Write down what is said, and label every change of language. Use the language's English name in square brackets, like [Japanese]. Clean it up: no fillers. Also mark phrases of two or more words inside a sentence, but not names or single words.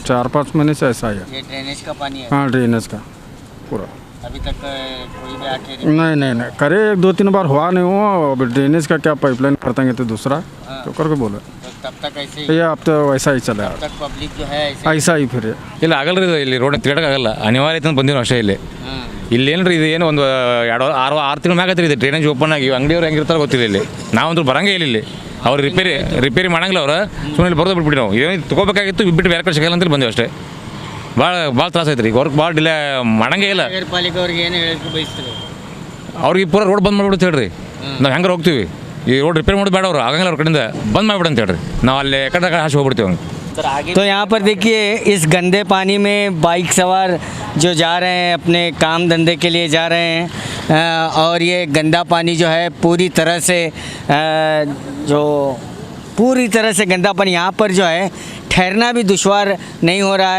[Hindi] 4-5 महीने से ऐसा ही है। ये ड्रेनेज का पानी है? हाँ ड्रेनेज का पूरा। अभी तक कोई भी आके नहीं करे, 1-2-3 बार हुआ नहीं हुआ। अब ड्रेनेज का क्या पाइपलाइन करतेंगे तो दूसरा तो करके बोले, तो तब तक ऐसे ही ये अब तो वैसा ही चला तब तक पब्लिक जो है ऐसे ऐसा ही फिर [Kannada] ಇಲ್ಲ ಆಗಲ್ಲ ರೀ, ಇಲ್ಲಿ ರೋಡ್ ತಿರ್ಗಕ್ಕಾಗಲ್ಲ, ಅನಿವಾರ್ಯ ಅಂತ ಬಂದಿರೋ ಅಷ್ಟೇ ಇಲ್ಲಿ. ಇಲ್ಲೇನು ರೀ, ಇದು ಏನು ಒಂದು 6 ತಿಂಗಳು ಮ್ಯಾಗತ್ತೆ ರೀ, ಇದು [English] drainage open [Kannada] ಆಗಿ ಅಂಗಡಿಯವ್ರು ಹೆಂಗಿರ್ತಾರೆ ಗೊತ್ತಿಲ್ಲ ಇಲ್ಲಿ. ನಾವಂತೂ ಬರಂಗೇ ಇಲ್ಲ ಇಲ್ಲಿ, ಅವ್ರು ರಿಪೇರಿ ಮಾಡಂಗಿಲ್ಲ ಅವ್ರು, ಸುಮ್ಮನೆ ಇಲ್ಲಿ ಬರೋದು ಬಿಟ್ಬಿಟ್ಟು ನಾವು ಏನು ತೊಗೋಬೇಕಾಗಿತ್ತು, ಬಿಟ್ಟು ಬೇರೆ ಕಡೆ ಸಿಗಲ್ಲ ಅಂತೇಳಿ ಬಂದೇವು ಅಷ್ಟೇ. ಭಾಳ ತ್ರಾಸ ಐತೆ ರೀ, ವರ್ಕ್ ಭಾಳ ಡಿಲೇ ಮಾಡಂಗೇ ಇಲ್ಲ. ನಗರ ಪಾಲಿಕೆ ಅವ್ರಿಗೆ ಏನು ಹೇಳಕ್ಕೆ ಬಯಸ್ತಾರೆ? ಅವ್ರಿಗೆ ಪೂರ ರೋಡ್ ಬಂದ್ ಮಾಡಿಬಿಡುತ್ತೆ ಹೇಳ್ರಿ, ನಾವು ಹೆಂಗಾರು ಹೋಗ್ತೀವಿ. ಈ [English] road repair [Kannada] ಮಾಡೋದು ಬೇಡ, ಅವ್ರು ಆಗಂಗಿಲ್ಲ ಅವ್ರ ಕಡೆಯಿಂದ ಬಂದ್ ಮಾಡಿಬಿಡು ಅಂತ ಹೇಳ್ರಿ, ನಾವು ಅಲ್ಲಿ ಕಡೆ ಹಾಸಿ ಹೋಗ್ಬಿಡ್ತೀವಿ ಹಂಗೆ. [Hindi] तो यहाँ पर देखिए इस गंदे पानी में बाइक सवार जो जा रहे हैं अपने काम धंधे के लिए जा रहे हैं, और ये गंदा पानी जो है पूरी तरह से गंदा पानी यहाँ पर जो है ठहरना भी दुश्वार नहीं हो रहा है।